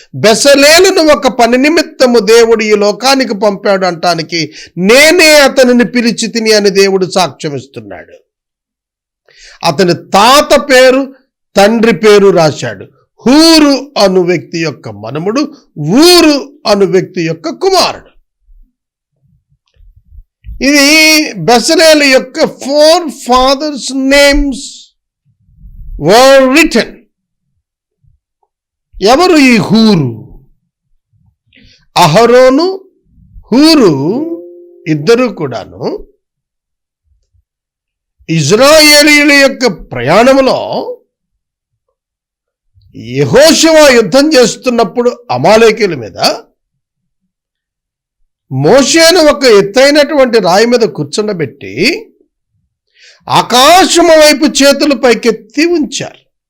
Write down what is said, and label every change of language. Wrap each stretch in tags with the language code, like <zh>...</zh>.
<te>బెసలేలును ఒక పని నిమిత్తము దేవుడు ఈ లోకానికి పంపాడు అంటానికి నేనే అతనిని పిలిచి తిని అని దేవుడు సాక్ష్యం ఇస్తున్నాడు. అతని తాత పేరు, తండ్రి పేరు రాశాడు. హూరు అను వ్యక్తి యొక్క మనుమడు, ఊరు అను వ్యక్తి యొక్క కుమారుడు. ఇది బెసలేలు యొక్క</te> <en>4 fathers names were written.</en> <te>ఎవరు ఈ హూరు? అహరోను, హూరు ఇద్దరు కూడాను ఇజ్రాయేలీయుల యొక్క ప్రయాణంలో యెహోషువ యుద్ధం చేస్తున్నప్పుడు అమాలేకీయుల మీద మోషేను ఒక ఎత్తైనటువంటి రాయి మీద కూర్చుండబెట్టి ఆకాశము వైపు చేతులు పైకెత్తి ఉంచారు.</te>